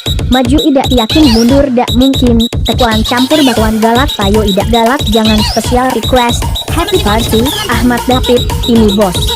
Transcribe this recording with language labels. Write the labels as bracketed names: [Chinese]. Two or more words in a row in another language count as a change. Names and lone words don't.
[Musi] Maju idak yakin mundur dak mungkin. Tekuan campur bakwan galak payo idak galak jangan [English] special request. Happy party, Ahmad David, [Indonesian] ini bos.